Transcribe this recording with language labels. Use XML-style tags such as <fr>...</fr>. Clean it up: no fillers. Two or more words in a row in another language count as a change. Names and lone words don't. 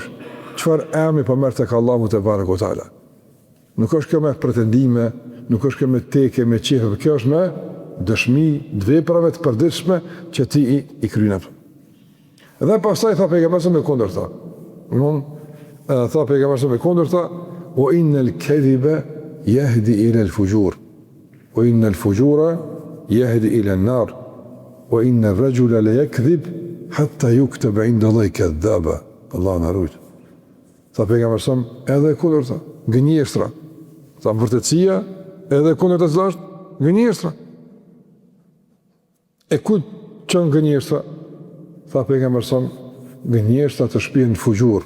<sq>Çfarë emri po merr tek Allahu</sq> <ar>تباركه تعالى.</ar> <sq>Nuk është kjo me pretendime, nuk është kjo me teke, me qefe, kjo është me dëshmi të veprave të përditshme që ti i kryen. Dhe pastaj tha pejgamberi me kundërta. Tha pejgamberi me kundërta,</sq> <ar>وإن الكذب يهدي إلى الفجور وإن الفجور يهدي إلى النار وإن الرجل ليكذب حتى يكتب عند الله كذابا.</ar> <sq>Allahu na ruaj. Tha pejgamberi edhe kundërta, gënjeshtra. Tha vërtetësia edhe kundërta është gënjeshtra. E ku qënë gënjeshtra? Tha pejgamberi gënjeshtra të shpihen në fugjur.</sq>